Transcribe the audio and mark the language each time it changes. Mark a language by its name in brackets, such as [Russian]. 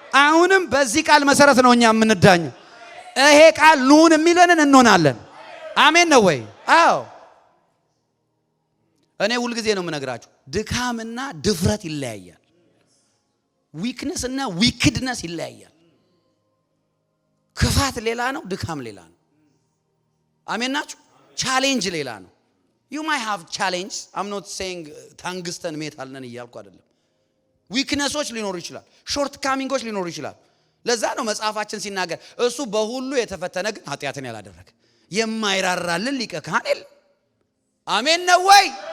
[Amharic] አሁንም በዚህ ቃል መሰረት ነው እኛ የምንዳኘው። ይሄ ቃል ኑን የሚለንን እንሆናለን። አሜን ነው ወይ? አዎ። እኔ ሁሉ ጊዜ ነው የምነግራችሁ ድካምና ድፍረት ይለያያል። ዊክነስ እና ዊክድነስ ይለያያል። ክፋት ሌላ ነው፣ ድካም ሌላ ነው። አሜን ናችሁ? ቻሌንጅ ሌላ ነው። [English] you might have challenge. I'm not saying [Amharic] ታንግስተን ሜታል ነን እያልኩ አይደለም። ዊክነሶች ሊኖሩ ይችላል፣ ሾርት ካሚንጎች ሊኖሩ ይችላል። ለዛ ነው መጽሐፋችን ሲናገር እሱ በሁሉ የተፈተነ ግን ኃጢአትን ያላደረገ የማይራራልን ሊቀ ካህን የለም። አሜን ነው ወይ?